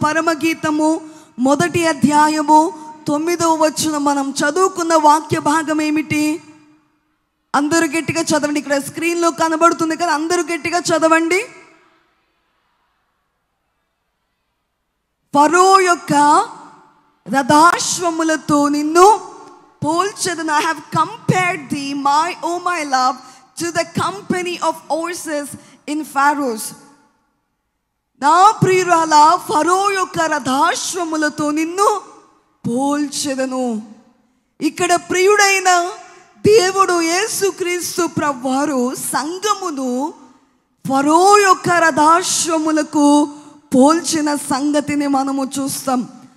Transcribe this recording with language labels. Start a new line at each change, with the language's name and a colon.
Telugu: పరమగీతము 1వ అధ్యాయము 9వ వచనం మనం చదువుకున్న వాక్య భాగం ఏమిటి? అందరూ గట్టిగా చదవండి. ఇక్కడ స్క్రీన్లో కనబడుతుంది కదా, అందరూ గట్టిగా చదవండి. ఫరో యొక్క రథాశ్వములతో నిన్ను పోల్చెదను.
English: I have compared thee, my love, to the company of horses in Pharaoh's.
Telugu: నా ప్రియురాల ఫరో యొక్క రథాశ్వములతో నిన్ను పోల్చెదను. ఇక్కడ ప్రియుడైన దేవుడు యేసుక్రీస్తు ప్రభువారు సంఘమును ఫరో యొక్క రథాశ్వములకు పోల్చిన సంగతిని మనము చూస్తాం.